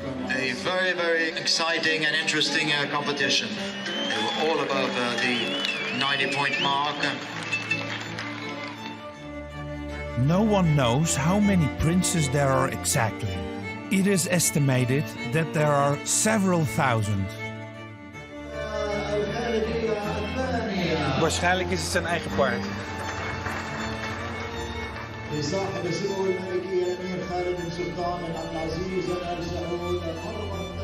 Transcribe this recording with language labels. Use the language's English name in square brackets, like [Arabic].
[English] A very, very exciting and interesting competition. They were all above the 90-point mark. No one knows how many princes there are exactly. It is estimated that there are several thousand. [Dutch] Waarschijnlijk is het zijn eigen paard. [Arabic] لصاحب السمو الملكي الامير خالد بن سلطان بن عبد العزيز ال سعود حرمة